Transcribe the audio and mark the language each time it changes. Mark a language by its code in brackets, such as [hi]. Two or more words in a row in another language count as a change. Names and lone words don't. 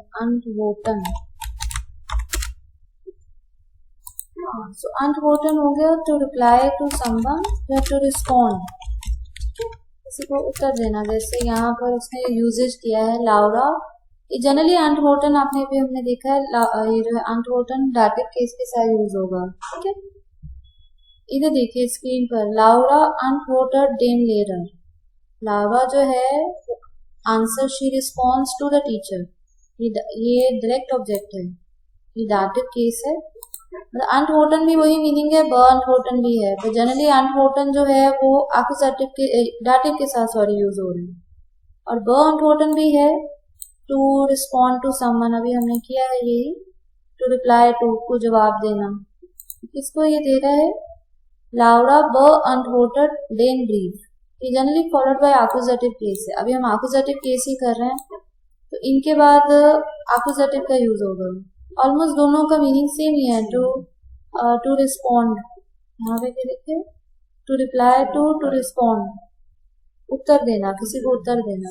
[hi] antworten, सो antworten हो गया [en] to reply to someone [hi] या [en] to respond, [hi] किसी को उत्तर देना। जैसे यहाँ पर उसने यूजेज किया है लाउरा। ये जनरली antworten आपने भी हमने देखा है, ये जो है antworten [en] dative case [hi] के साथ यूज होगा। ठीक है, इधर देखिए स्क्रीन पर, लाउरा [de] antwortet dem Lehrer। [hi] लाउरा जो है [en] answer she response to the teacher, [hi] ये [en] direct object [hi] है, ये [en] dative case [hi] है। antworten भी वही मीनिंग है, beantworten भी है, तो जनरली antworten जो है वो एक्यूजेटिव के डाटिव के साथ यूज हो रहे हैं। और beantworten भी है [en] to respond to someone, [hi] अभी हमने किया है यही, [en] to reply to, [hi] को जवाब देना। किसको ये दे रहा है? लाउरा [de] beantwortet den Brief। [hi] ये [en] generally followed by accusative case [hi] है। अभी हम [en] accusative case [hi] ही कर रहे हैं तो इनके बाद एक्यूजेटिव का यूज होगा। ऑलमोस्ट दोनों का [en] meaning same [hi] ही है, [en] to respond, [hi] यहाँ पे क्या लिखे, [en] to reply to, to respond, [hi] उत्तर देना, किसी को उत्तर देना।